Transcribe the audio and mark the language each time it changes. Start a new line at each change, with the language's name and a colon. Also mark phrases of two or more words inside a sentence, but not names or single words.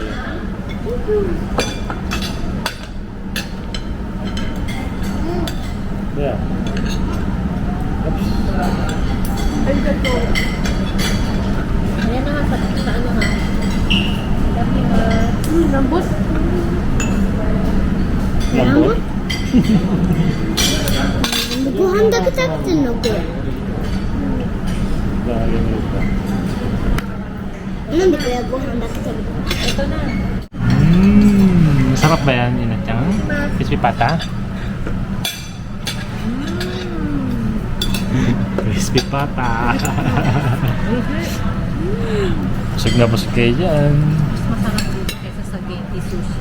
English: Yeah. Oops.
Filipino: Ayan na nga, sa ano ha? Laki nga. Lambot. Lambot.
Japanese: ご飯だけ食べてんのこれ
Filipino: Galing ito.
Japanese: なんでこれはご飯だけ食べてんの
Filipino: Ito na. Masarap ba yan, Inatang? Crispy pata? Crispy pata. Busog na busog kayo dyan. Mas masarap dito kaysa sa Genki Sushi.